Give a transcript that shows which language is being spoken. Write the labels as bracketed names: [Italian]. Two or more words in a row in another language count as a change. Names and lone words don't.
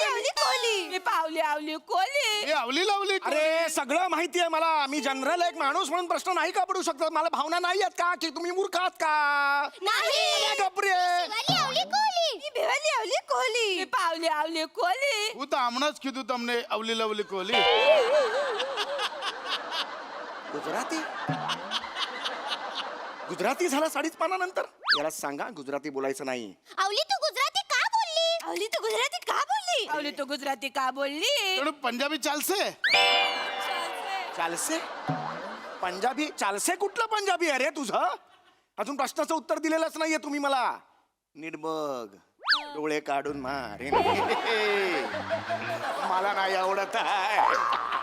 [Marathi] आवली कोली. मी पावली आवली कोली. हे आवली लावली. अरे सगळं माहिती आहे मला. मी जनरल एक माणूस म्हणून प्रश्न नाही का पडू शकतो? मला भावना नाही आहेत का की तुम्ही मूर्ख आहात का? नाही. गप्रे. शिवाली आवली कोली. मी भिवली आवली कोली. मी पावली आवली कोली. [Gujarati] હું તો હમણાં જ કીધું તમને અવલી લવલી કોહલી. [Marathi] गुजराती गुजराती झाला 5.5 पानानंतर. याला सांगा गुजराती बोलायचं नाही. आवली तू गुजराती का बोलली? आवली तू गुजराती का बोलली? आवली तू गुजराती का बोलली? [Gujarati] થોડું પંજાબી ચાલશે? ચાલશે પંજાબી? [Marathi] चालसे कुठलं पंजाबी आहे रे तुझं? अजून प्रश्नाचं उत्तर दिलेलंच नाहीये तुम्ही मला. नीट बघ. डोळे काढून मारे. मला नाही आवडत आहे.